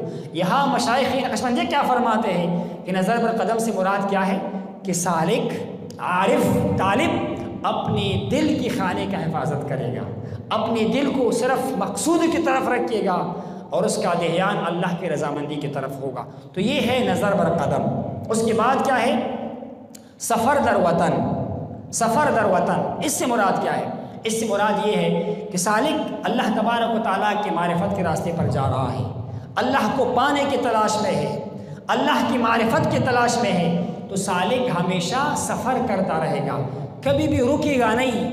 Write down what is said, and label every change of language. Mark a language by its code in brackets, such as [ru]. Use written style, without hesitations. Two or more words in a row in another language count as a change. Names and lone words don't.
[ur] یہاں مشائخ نقشبندیہ کیا فرماتے ہیں کہ [fa] نظر برقدم [ur] سے مراد کیا ہے؟ کہ سالک، عارف، طالب اپنے دل کی خانے کا حفاظت کرے گا، اپنے دل کو صرف مقصود کی طرف رکھے گا اور اس کا دھیان اللہ کی رضامندی کی طرف ہوگا. تو یہ ہے [fa] نظر برقدم. [ur] اس کے بعد کیا ہے؟ [fa] سفر در وطن. سفر در وطن [ur] اس سے مراد کیا ہے؟ اس سے مراد یہ ہے کہ سالک [ar] اللہ تبارک و تعالیٰ [ur] کے معرفت کے راستے پر جا رہا ہے، اللہ کو پانے کی تلاش میں ہے، اللہ کی معرفت کی تلاش میں ہے، تو سالک ہمیشہ سفر کرتا رہے گا، کبھی بھی رکے گا نہیں.